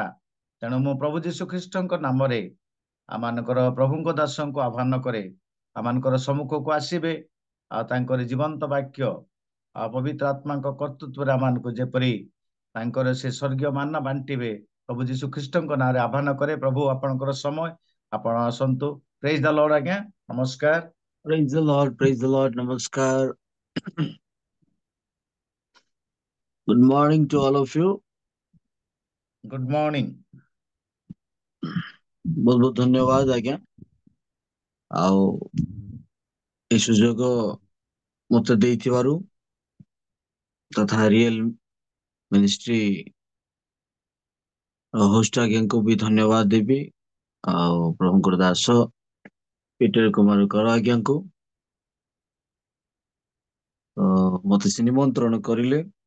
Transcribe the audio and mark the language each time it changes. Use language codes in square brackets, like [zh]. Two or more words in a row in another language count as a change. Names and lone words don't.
[or] ତେଣୁ ମୁଁ ପ୍ରଭୁ ଯୀଶୁ ଖ୍ରୀଷ୍ଟଙ୍କ ନାମରେ ଆମମାନଙ୍କର ପ୍ରଭୁଙ୍କ ଦାସଙ୍କୁ ଆହ୍ୱାନ କରେ, ଆମମାନଙ୍କର ସମ୍ମୁଖକୁ ଆସିବେ ଆଉ ତାଙ୍କର ଜୀବନ୍ତ ବାକ୍ୟ ଆଉ ପବିତ୍ର ଆତ୍ମାଙ୍କ କର୍ତ୍ତୃତ୍ୱରେ ଆମମାନଙ୍କୁ ଯେପରି ତାଙ୍କର ସେ ସ୍ୱର୍ଗୀୟ ମାନ ବାଣ୍ଟିବେ, ପ୍ରଭୁ ଯୀଶୁ ଖ୍ରୀଷ୍ଟଙ୍କ ନାଁରେ ଆହ୍ୱାନ କରେ। ପ୍ରଭୁ ଆପଣଙ୍କର ସମୟ, ଆପଣ ଆସନ୍ତୁ। [en] Praise the Lord. [or] ଆଜ୍ଞା ନମସ୍କାର। [en] Praise the Lord, praise the Lord, namaskar. Good morning to all of you. Good morning. [or] ବହୁତ ବହୁତ ଧନ୍ୟବାଦ ଆଜ୍ଞା, ଆଉ এই ସୁଯୋଗ ମତେ ଦେଇଥିବାରୁ ତଥା ରିଏଲ ମିନିଷ୍ଟ୍ରି ହୋଷ୍ଟ ଆଜ୍ଞାଙ୍କୁ ବି ଧନ୍ୟବାଦ ଦେବି, ଆଉ ପ୍ରଭୁଙ୍କର ଦାସ ପିଟର କୁମାର କର ଆଜ୍ଞାଙ୍କୁ ମତେ ସେ ନିମନ୍ତ୍ରଣ କରିଲେ।